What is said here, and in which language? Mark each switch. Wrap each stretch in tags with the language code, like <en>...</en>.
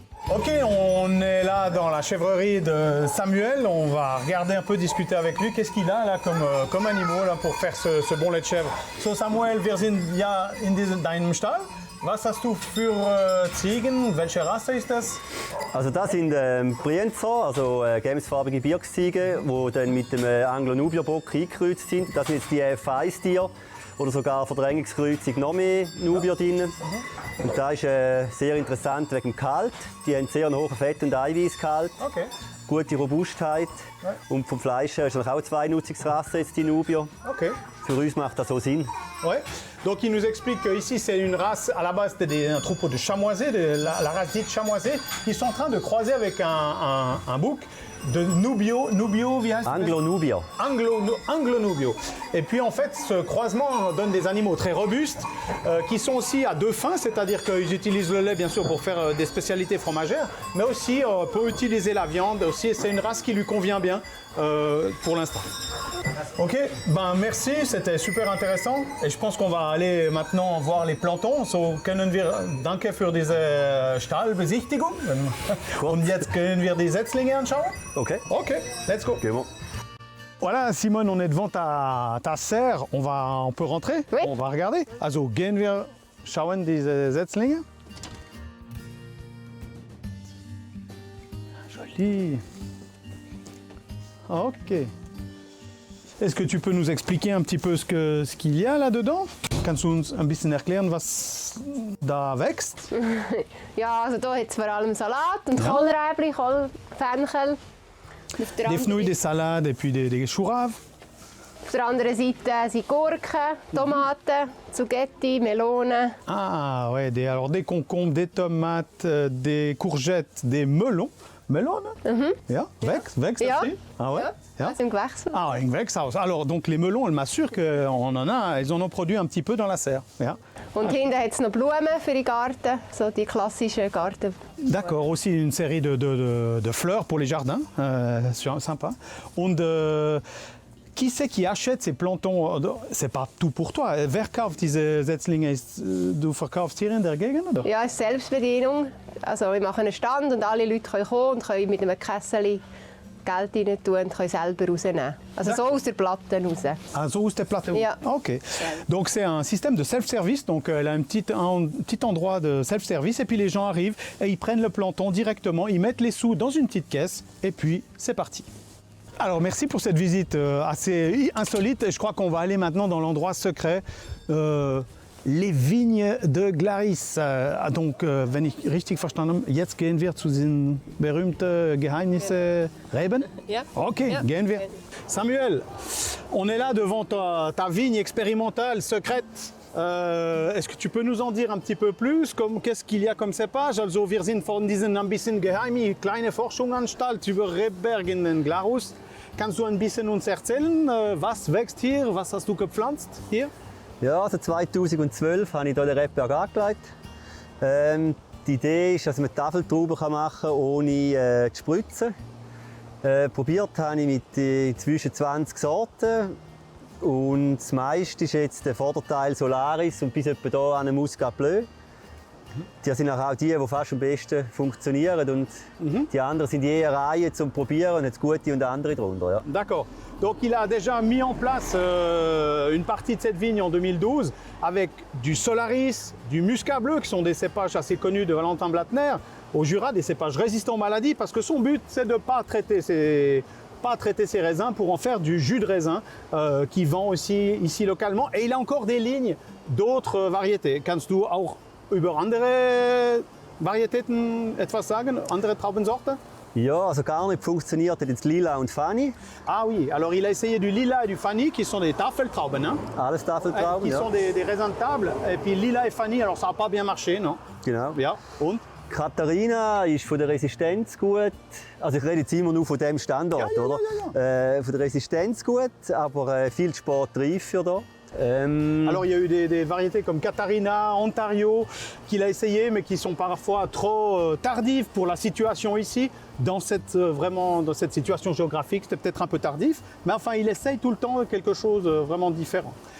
<fr>Ok, on est là dans la chèvrerie de Samuel. On va regarder un peu, discuter avec lui. Qu'est-ce qu'il a là comme animaux là, pour faire ce bon lait de chèvre?</fr> <de>So Samuel, wir sind ja in deinem Stall. Was hast du für Ziegen? Welche Rasse ist das? Also das sind Brienzer, also gelbfarbige Birksziegen, die dann mit dem Anglo-Nubier-Bock eingekreuzt sind. Das sind jetzt die F1-Tiere oder sogar Verdrängungskreuzung noch mehr Nubier drin. Und das ist sehr interessant wegen dem Gehalt. Die haben sehr hohen Fett- und Eiweißgehalt. Okay. Gute Robustheit. Ja. Und vom Fleisch her ist es auch zwei Nutzungsrassen, jetzt die Nubier. Ok. Für uns macht das so Sinn.</de> <fr>Ouais. Donc il nous explique qu'ici c'est une race, à la base c'était un troupeau de chamoisés, la race dite chamoisée. Ils sont en train de croiser avec un bouc de Nubio,</fr> <de>wie heißt das? Anglo-Nubier.</de> <fr>Anglo-Nubio. Et puis en fait ce croisement donne des animaux très robustes qui sont aussi à deux fins, c'est-à-dire qu'ils utilisent le lait bien sûr pour faire des spécialités fromagères, mais aussi peut utiliser la viande aussi, et c'est une race qui lui convient bien pour l'instant. Ok, ben merci, c'était super intéressant et je pense qu'on va aller maintenant voir les plantons.</fr> <de>So können wir, danke für diese Stallbesichtigung. Und jetzt können wir die Setzlinge anschauen. Okay.</de> <en>Ok, let's go.</en> <de>Gehen wir.</de> <fr>Voilà, Simone, on est devant ta serre. On peut rentrer? Oui. On va regarder.</fr> <de>Also gehen wir schauen diese Setzlinge.</de> <fr>Joli. Ok. Est-ce que tu peux nous expliquer un petit peu ce qu'il y a là-dedans?</fr> <de>Kannst du uns ein bisschen erklären, was da wächst? Ja, also hier hat es vor allem Salat und Kohlräbli, Fenchel. Auf der,</de> <fr>Des fenouilles, des salades et puis des chouraves.</fr> <de>auf der anderen Seite sind Gurken, Tomaten, Zucchetti, Melonen.</de> <fr>Ah ouais, alors des concombres, des tomates, des courgettes, des melons.</fr> <de>Melon, ja, wächst Ja.</de> <fr>aussi? Ah ouais?</fr> <de>Ja. Das im Gewächshaus. Ah, im Gewächshaus.</de> <fr>Alors, donc les melons, elle m'assure qu'ils en ont produit un petit peu dans la serre.</fr> <de>Ja. Und hinten hat es noch Blumen für den Garten, so die klassischen Garten.</de> <fr>D'accord, aussi une série de fleurs pour les jardins, sympa. Und qui c'est qui achète ces plantons? C'est pas tout pour toi.</fr> <de>Wer kauft diese Setzlinge? Du verkaufst hier in der Gegend, oder? Ja, es ist Selbstbedienung. Also wir machen einen Stand und alle Leute können kommen und können mit einem Kessel Geld rein tun und können selber rausnehmen. Also so aus der Platte raus.</de> <fr>Ah, so des plateaux.</fr> <de>Ja. Ok.</de> <fr>Donc c'est un système de self-service. Donc elle a un petit endroit de self-service et puis les gens arrivent et ils prennent le planton directement, ils mettent les sous dans une petite caisse et puis c'est parti. Alors merci pour cette visite assez insolite et je crois qu'on va aller maintenant dans l'endroit secret. Les Vignes de Glaris.</fr> <de>Donc, wenn ich richtig verstanden habe, jetzt gehen wir zu den berühmten Geheimnissen Reben? Ja. Ok, Ja. gehen wir.</de> <fr>Samuel, on est là devant ta vigne expérimentale secrète. Est-ce que tu peux nous en dire un petit peu plus? Qu'est-ce qu'il y a comme cépage?</fr> <de>Also, wir sind von diesen ein bisschen geheime kleine Forschungsanstalt über Rebberg in den Glarus. Kannst du ein bisschen uns erzählen, was wächst hier? Was hast du gepflanzt hier? Ja, also 2012 habe ich hier den Rebberg angelegt. Die Idee ist, dass man Tafeltrauben machen kann, ohne zu spritzen. Probiert habe ich mit zwischen 20 Sorten. Und das meiste ist jetzt der Vorderteil Solaris und bis etwa hier an Muscat Bleu. Die sind auch die fast am besten funktionieren. Und die anderen sind je eine Reihe zum Probieren und jetzt gute und andere drunter. Ja.</de> <fr>D'accord. Donc il a déjà mis en place une partie de cette vigne en 2012 avec du Solaris, du Muscat Bleu qui sont des cépages assez connus de Valentin Blattner, au Jura des cépages résistants aux maladies parce que son but c'est de ne pas traiter ces raisins pour en faire du jus de raisin qui vend aussi ici localement. Et il a encore des lignes d'autres variétés.</fr> <de>Kannst du auch über andere Varietäten etwas sagen, andere Traubensorten? Ja, also gar nicht funktioniert hat jetzt Lila und Fanny.</de> <fr>Ah oui, alors il a essayé du Lila et du Fanny qui sont des Tafeltrauben, hein?</fr> <de>Alles Tafeltrauben,</de> <fr>qui</fr> <de>ja.</de> <fr>sont des raisins de table. Et puis Lila et Fanny, alors ça n'a pas bien marché, non?</fr> <de>Genau. Ja, und? Katharina ist von der Resistenz gut. Also ich rede jetzt immer nur von diesem Standort, Ja, ja, oder? ja, ja. Von der Resistenz gut, aber viel zu spät reif für da.</de> <fr>Alors il y a eu des variétés comme Catarina, Ontario, qu'il a essayé mais qui sont parfois trop tardives pour la situation ici. Dans cette situation géographique, c'était peut-être un peu tardif, mais enfin il essaye tout le temps quelque chose vraiment différent.</fr>